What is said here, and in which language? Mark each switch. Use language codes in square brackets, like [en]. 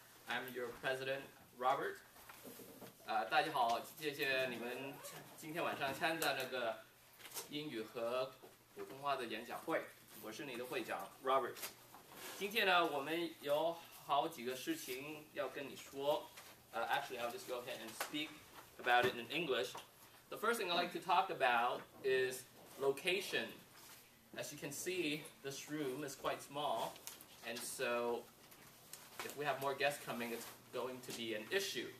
[en] I'm your president, Robert. [zh] 大家好，谢谢你们今天晚上参加那个英语和普通话的演讲会。我是你的会长 Robert。今天呢，我们有好几个事情要跟你说。 [en] Actually, I'll just go ahead and speak about it in English. The first thing I'd like to talk about is location. As you can see, this room is quite small, and so if we have more guests coming, it's going to be an issue.